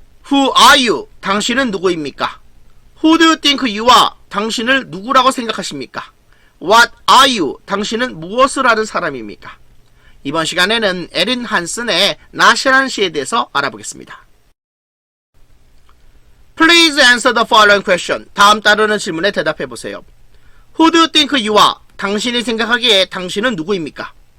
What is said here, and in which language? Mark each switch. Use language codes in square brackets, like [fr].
[en] Who are you? [ko] 당신은 누구입니까? [en] Who do you think you are? [ko] 당신을 누구라고 생각하십니까? [en] What are you? [ko] 당신은 무엇을 하는 사람입니까? 이번 시간에는 에린 한슨의 낫이라는 시에 대해서 알아보겠습니다. [en] Please answer the following question. [ko] 다음 따르는 질문에 대답해보세요. [en] Who do you think you are? [ko] 당신이 생각하기에 당신은 누구입니까?